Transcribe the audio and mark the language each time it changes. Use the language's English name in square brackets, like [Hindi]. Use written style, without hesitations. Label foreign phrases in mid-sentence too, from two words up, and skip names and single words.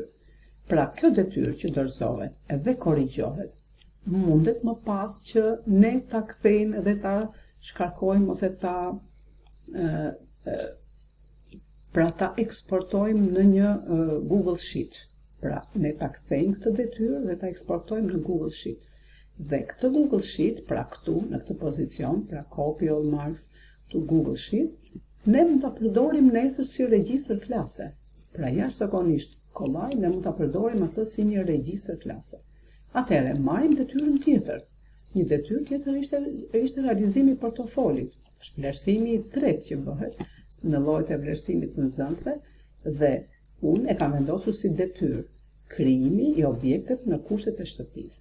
[Albanian] Pra, kjo detyrë që dorëzohet edhe korrigjohet, mundet më pas që ne ta kthejmë dhe ta shkarkojmë ose ta eksportojmë në një Google Sheet. Pra, ne ta kthejmë këtë detyrë dhe ta eksportojmë në Google Sheet. Dhe këtë Google Sheet, pra këtu, në këtë pozicion, pra [English] copy all marks to Google Sheet, [Albanian] ne mund ta përdorim nesër si regjistër klase. Pra jashtëzakonisht kollaj, ne mund ta përdorim atë si një regjistër klase. Atëherë, marrim detyrën tjetër. Një detyrë tjetër ishte realizimi i portofolit. Është vlerësimi i tretë që bëhet në llojet e vlerësimit të nxënësve dhe unë e kam vendosur si detyrë krijimi i objekteve në kushtet e shtëpisë.